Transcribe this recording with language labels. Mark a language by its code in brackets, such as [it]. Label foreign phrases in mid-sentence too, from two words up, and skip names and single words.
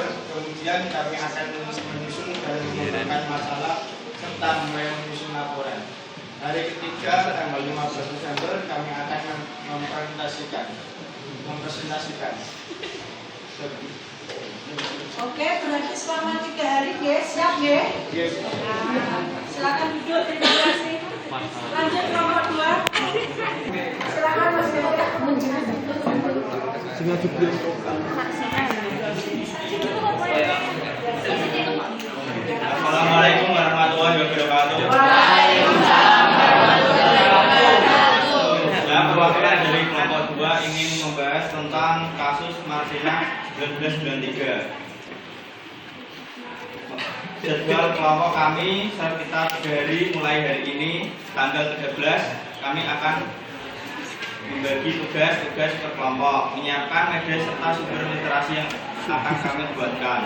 [id] Kemudian kami akan menyusun dan mengembangkan masalah serta menyusun laporan. Hari ketiga tanggal 15 November kami akan mempresentasikan. Oke, berarti selama 3 hari nggih, siap nggih? Silakan duduk, terima kasih. Lanjut nomor 2. Silakan Mas Yoga. [ar] السلام عليكم ورحمة الله وبركاته. وعليكم السلام ورحمة الله وبركاته. [id] Saya perwakilan dari kelompok 2 ingin membahas tentang kasus Martina 1993. Jadwal kelompok kami sekitar 3 hari mulai hari ini tanggal 13 kami akan membagi tugas-tugas per kelompok, menyiapkan media serta sumber literasi yang akan kami buatkan.